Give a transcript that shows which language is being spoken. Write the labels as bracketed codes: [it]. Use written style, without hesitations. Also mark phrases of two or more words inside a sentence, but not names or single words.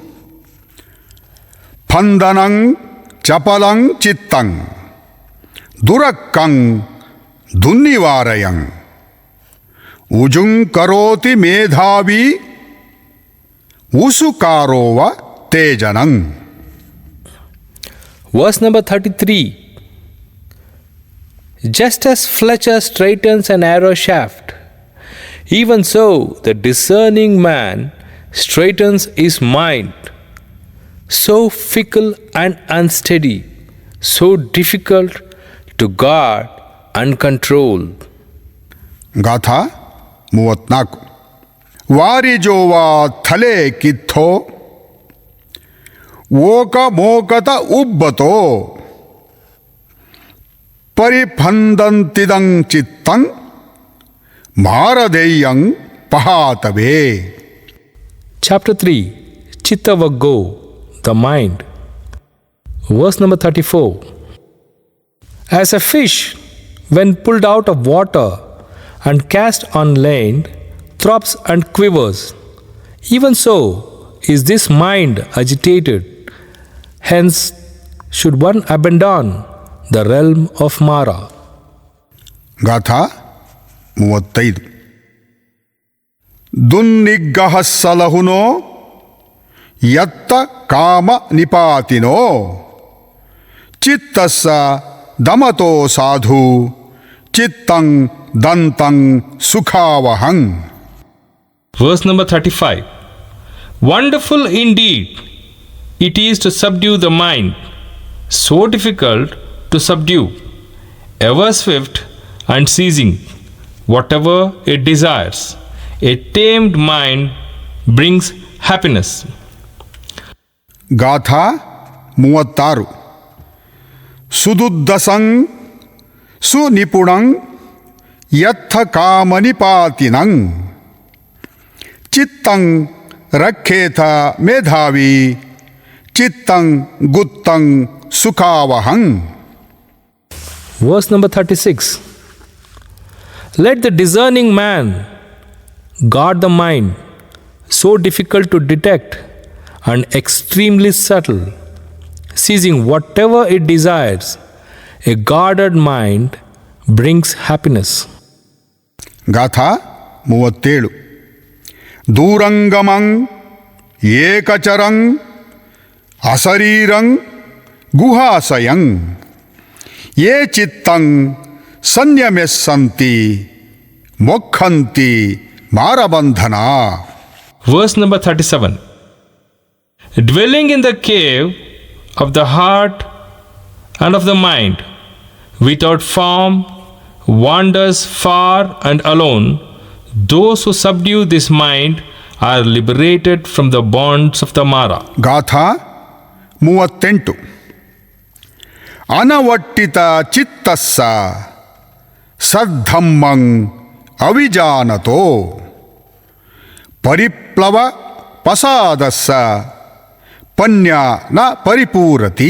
[pi] ಫಂದನಂ ಚಪಲಂ ಚಿತ್ತಂ ದುರಕ್ಕಂ ದುನ್ನಿವಾರಯಂ ಉಜುಂ ಕರೋತಿ ಮೇಧಾವಿ ಉಸುಕಾರೋವ ತೇಜನಂ. [en] Verse number 33. Just as Fletcher straightens an arrow shaft, even so the discerning man straightens his mind, so fickle and unsteady, so difficult to guard and control. [kn] ಗಾಥಾ 34. [pi] ವಾರಿಜೋವಾ ಥಲೆ ಕಿಥೋ ಓಕ ಮೋಕತ ಉಬ್ಬತೋ ಪರಿಫಂದಂತಿದಂ ಚಿತ್ತಂ ಮಾರದೇಯಂ ಪಹಾತವೇ. [en] Chapter 3. Chittavaggo, the mind. Verse number 34. As a fish, when pulled out of water and cast on land, throbs and quivers, even so is this mind agitated. Hence should one abandon the realm of Mara. [kn] ಗಾಥಾ 35. [pi] ದುನ್ನಿಗ್ಗಹ ಸಲಹುನೋ ಯತ್ತ ಕಾಮ ನಿಪಾತಿನೋ ಚಿತ್ತಸ್ಸ ದಮತೋ ಸಾಧು ಚಿತ್ತಂ ದಂತಂ ಸುಖಾವಹಂ. [en] Verse number 35. Wonderful indeed it is to subdue the mind, so difficult to subdue, ever swift and seizing whatever it desires. A tamed mind brings happiness. [kn] ಗಾಥಾ 36. [pi] ಸುದುದ್ದಸಂ ಸುನಿಪುಣಂ ಯತ್ಥ ಕಾಮನಿಪಾತಿನಂ ಚಿತ್ತಂ ರಕ್ಷೇಥ ಮೇಧಾವಿ ಚಿತ್ತಂ ಗುತ್ತಂ ಸುಖಾವಹಂ. [en] Verse number 36. Let the discerning man guard the mind, so difficult to detect and extremely subtle, seizing whatever it desires. A guarded mind brings happiness. [kn] ಗಾಥಾ 37. [pi] ದೂರಂಗಮಂ ಏಕಚರಂ ಅಸರೀರಂ ಗುಹಾಸಯಂ ಯೇ ಚಿತ್ತಂ ಸಂಯಮೆಸ್ಸಂತಿ ಮೊಕ್ಕಂತಿ ಮಾರಬಂಧನ. [en] Verse number 37. Dwelling in the cave of the heart and of the mind, without form, wanders far and alone, those who subdue this mind are liberated from the bonds of the Mara. [kn] ಗಾಥಾ 38. [pi] ಅನವಟ್ಟಿತ ಚಿತ್ತಸ್ಸ ಸದ್ಧಮ್ಮಂ ಅವಿಜಾನತೋ ಪರಿಪ್ಲವ ಪಸಾದಸ್ಸ ಪನ್ಯ ನ ಪರಿಪೂರತಿ.